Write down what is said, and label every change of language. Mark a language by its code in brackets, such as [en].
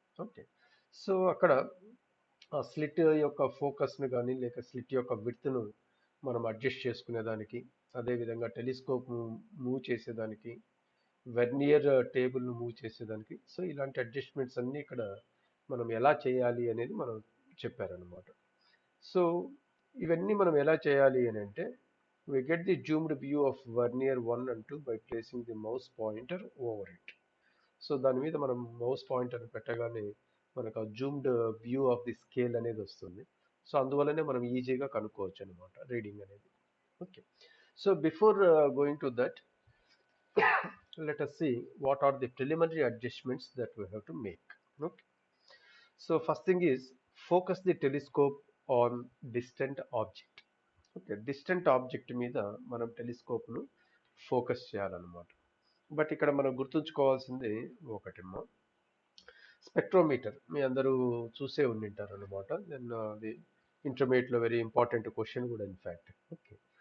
[te] Okay, so అక్కడ ఆ slit యొక్క ఫోకస్ను కానీ లేక స్లిట్ యొక్క విడ్త్ను మనం అడ్జస్ట్ చేసుకునేదానికి, అదేవిధంగా టెలిస్కోప్ మూవ్ చేసేదానికి, వెర్నియర్ టేబుల్ను మూవ్ చేసేదానికి, సో ఇలాంటి అడ్జస్ట్మెంట్స్ అన్నీ ఇక్కడ మనం ఎలా చేయాలి అనేది మనం చెప్పారనమాట. సో ఇవన్నీ మనం ఎలా చేయాలి అని అంటే [en] We get the zoomed view of vernier 1 and 2 by placing the mouse pointer over it. [te] So దాని మీద మనం మౌస్ పాయింటర్ పెట్టగానే మనకు ఆ zoomed view of the scale అనేది వస్తుంది. సో అందువల్లనే మనం ఈజీగా కనుక్కోవచ్చు అనమాట రీడింగ్ అనేది. Okay. [en] So before going to that, let us see what are the preliminary adjustments that we have to make. Okay. So first thing is focus the telescope on distant object. [te] Okay, distant object మీద మనం టెలిస్కోప్ను focus చేయాలన్నమాట. But ఇక్కడ మనం గుర్తుంచుకోవాల్సింది ఒకటేమో, spectrometer మీ అందరూ చూసే ఉండింటారు అనమాట. దెన్ అది ఇంటర్మీడియట్లో వెరీ ఇంపార్టెంట్ క్వశ్చన్ కూడా ఇన్ఫ్యాక్ట్. ఓకే.